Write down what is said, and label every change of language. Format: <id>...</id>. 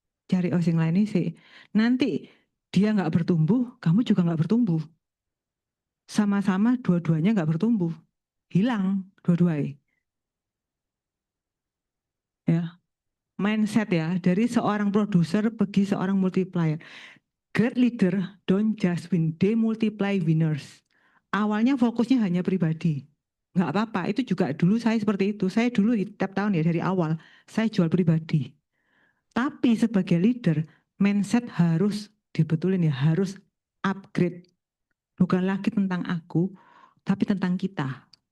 <id>Cari oseng lain sih. Nanti dia nggak bertumbuh, kamu juga nggak bertumbuh. Sama-sama dua-duanya nggak bertumbuh. Hilang dua-duanya. Ya, mindset ya dari seorang produser pergi seorang multiplier.</id> <en>Great leader don't just win, they multiply winners.</en> <id>Awalnya fokusnya hanya pribadi. Nggak apa-apa, itu juga dulu saya seperti itu. Saya dulu tiap tahun ya dari awal, saya jual pribadi. Tapi sebagai leader, mindset harus dibetulin ya, harus upgrade. Bukan lagi tentang aku, tapi tentang kita.</id>